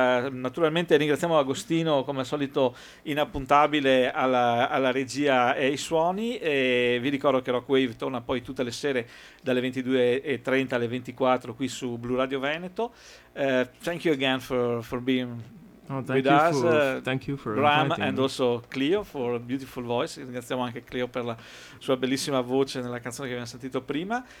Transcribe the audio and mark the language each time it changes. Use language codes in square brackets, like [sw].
[it] Naturalmente ringraziamo Agostino, come al solito inappuntabile, alla regia e ai suoni, e vi ricordo che Rock Wave torna poi tutte le sere dalle 22:30 alle 24 qui su Blu Radio Veneto. [en] Thank you again for being with us. Thank you for Ram and also Cleo for a beautiful voice. [it] Ringraziamo anche Cleo per la sua bellissima voce nella canzone che abbiamo sentito prima.